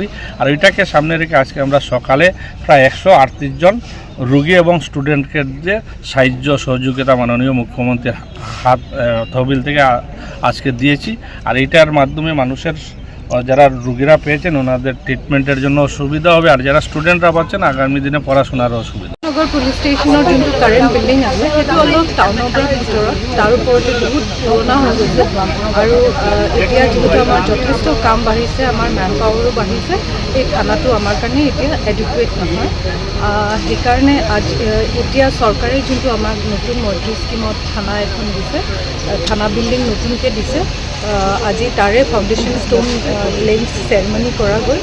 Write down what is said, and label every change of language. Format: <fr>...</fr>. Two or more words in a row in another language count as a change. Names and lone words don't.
<bn>আর ওইটাকে সামনে রেখে আজকে আমরা সকালে প্রায় 138 জন রোগী এবং স্টুডেন্টকে যে সাহায্য সহযোগিতা মাননীয় মুখ্যমন্ত্রীর হাত তহবিল থেকে আজকে দিয়েছি। আর এইটার মাধ্যমে মানুষের যারা রোগীরা পেয়েছেন ওনাদের ট্রিটমেন্টের জন্য সুবিধা হবে, আর যারা স্টুডেন্টরা পাচ্ছেন আগামী দিনে পড়াশোনারও সুবিধা।</bn> <as>নগৰ পুলিচ ষ্টেচনৰ যোনটো</as> <en>current building</en> <as>আছে সেইটো অলপ টাউনৰ পৰা ভিতৰত, তাৰ ওপৰতে বহুত পুৰণা হৈ গৈছে আৰু এতিয়া যিহেতু আমাৰ যথেষ্ট কাম বাঢ়িছে, আমাৰ</as> <en>man power</en> <as>বাঢ়িছে, এই থানাটো আমাৰ কাৰণে এতিয়া এডিকুৱেট নহয়। সেইকাৰণে এতিয়া চৰকাৰে যোনটো আমাক নতুন মন্ত্ৰী স্কিমত থানা এখন দিছে, থানা বিল্ডিং নতুনকৈ দিছে, আজি তাৰে</as> <en>foundation stone laying ceremony</en> <as>কৰা গ'ল।</as>